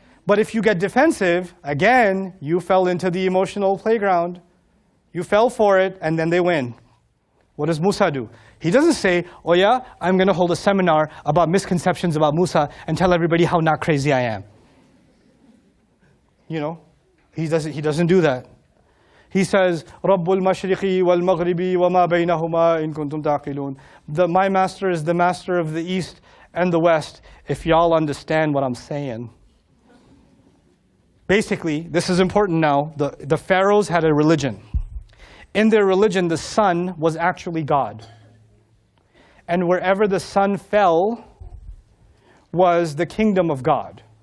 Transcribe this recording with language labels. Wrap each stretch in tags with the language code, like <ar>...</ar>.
<en>But if you get defensive, again, you fell into the emotional playground. You fell for it, and then they win. What does Musa do? He doesn't say, oh yeah, I'm going to hold a seminar about misconceptions about Musa and tell everybody how not crazy I am. You know, he doesn't do that. He says,</en> <ar>رَبُّ الْمَشْرِقِ وَالْمَغْرِبِ وَمَا بَيْنَهُمَا إِن كُنْتُمْ تَعْقِلُونَ.</ar> <en>My master is the master of the east and the west, if y'all understand what I'm saying. Basically, this is important now, the pharaohs had a religion. In their religion, the sun was actually God. And wherever the sun fell was the kingdom of God.</en>